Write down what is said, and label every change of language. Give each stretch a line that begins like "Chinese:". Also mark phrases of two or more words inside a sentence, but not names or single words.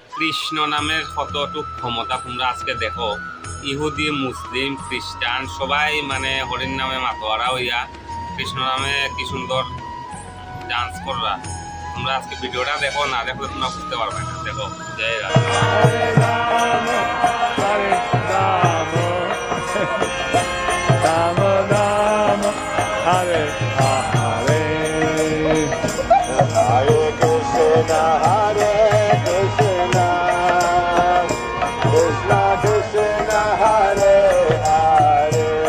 Bangla: কৃষ্ণ নামের কতটুক ক্ষমতা তোমরা আজকে দেখো। ইহুদি, মুসলিম, খ্রিস্টান সবাই মানে হরিণ নামে মাতোয়ারা হইয়া কৃষ্ণ নামে কি সুন্দর ডান্স কররা। তোমরা আজকে ভিডিওটা দেখো, না দেখলে তোমরা বুঝতে পারবে না। দেখো, জয় রাধা। Hare Hare Hare Krishna Hare Krishna Krishna Krishna Hare Hare